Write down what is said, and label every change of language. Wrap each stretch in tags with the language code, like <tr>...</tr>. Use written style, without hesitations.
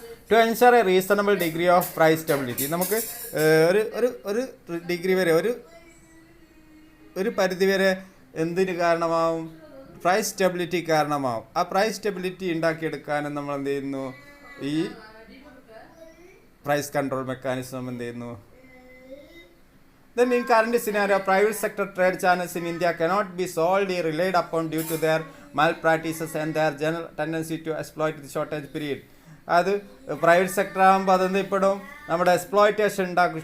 <en>to ensure a reasonable degree of price stability,</en> <ml>നമുക്ക് ഒരു degree വരെ ഒരു പരിധി വരെ എന്തിന് കാരണമാവും, പ്രൈസ് സ്റ്റെബിലിറ്റി കാരണമാവും. ആ പ്രൈസ് സ്റ്റെബിലിറ്റി ഉണ്ടാക്കിയെടുക്കാനും നമ്മൾ എന്ത് ചെയ്യുന്നു, ഈ പ്രൈസ് കൺട്രോൾ മെക്കാനിസം എന്ത് ചെയ്യുന്നു.</ml> <en>Then in current scenario, private sector trade channels in India cannot be solely relied upon due to their malpractices and their general tendency to exploit the shortage period.</en> <ml>അത് private sector ആകുമ്പോൾ അതെന്ത് ഇപ്പോഴും നമ്മുടെ exploitation ഉണ്ടാക്കും.</ml>